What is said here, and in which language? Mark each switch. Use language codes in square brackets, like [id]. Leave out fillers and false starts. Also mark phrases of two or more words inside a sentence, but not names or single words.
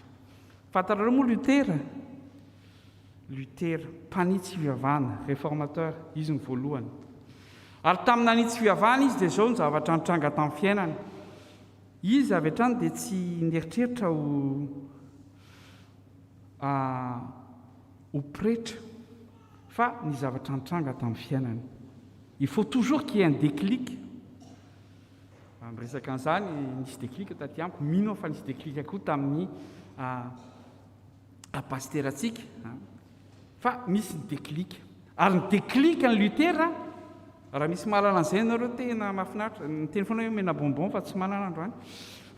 [mg] Fantarareo moa Lutera mpanitsy fivavahana, réformateur, izy ny voalohany. Ary tamin'ny nanitsy fivavahana izy dia zao ny zavatra nitranga tamin'ny fiainana. Izy avy hatrany dia tsy nieritreritra ho pretra, fa ny zavatra nitranga tamin'ny fiainana. [fr] Il faut toujours qu'il y ait un déclic. [mg] Miresaka an'izany nisy déclic taty amiko, mino fa nisy déclic koa tamin'ny pasteratsika. Fa misy ny déclic. Ary ny déclic ny Lutera, raha misy mahalala an'izay nareo tena mahafinaritra, ny teny foana hoe mena bonbon fa tsy manana androany.